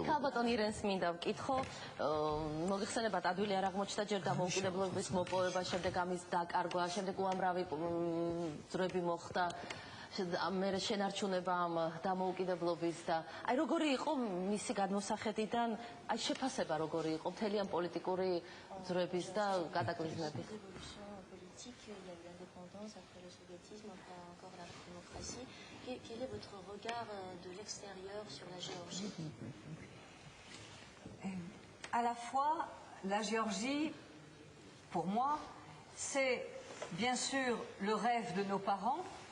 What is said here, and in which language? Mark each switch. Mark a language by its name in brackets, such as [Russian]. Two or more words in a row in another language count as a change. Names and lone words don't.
[Georgian] ალბათ ირენს მინდა ვკითხო, მოგიხსენებათ ადვილი არ აღმოჩნდა ჯერ დამოუკიდებლობის მოპოვება, შემდეგ ამის დაკარგვა, შემდეგ უამრავი ძრები მოხდა. მე შენარჩუნება ამ დამოუკიდებლობის და აი როგორი იყო მისი გადმოსახედიდან, აი შეფასება როგორი იყო მთელი ამ პოლიტიკური ძრების და კატაკლიზმების. [French] Quel est votre regard de l'extérieur sur la Géorgie? À la fois, la Géorgie, pour moi, c'est bien sûr le rêve de nos parents.